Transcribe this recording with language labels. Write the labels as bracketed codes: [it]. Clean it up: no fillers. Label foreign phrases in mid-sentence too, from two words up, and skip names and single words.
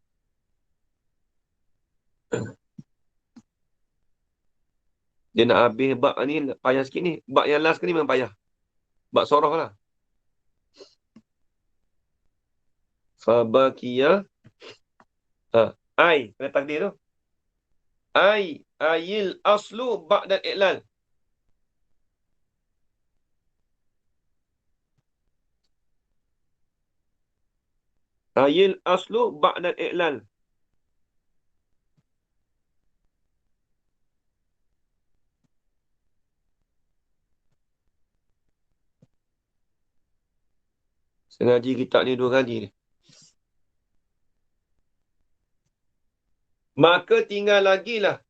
[ms] Dia nak habis bab ni payah sikit ni. Bab yang last ni memang payah. Bab soroh lah. Fabakiya. Ai. Kena takdir tu. [ar] أي الأصل بعد الإعلال. أي الأصل بعد الإعلال. [ms] Sengaja kitab ni 2 kali ni. Maka tinggal lagi lah.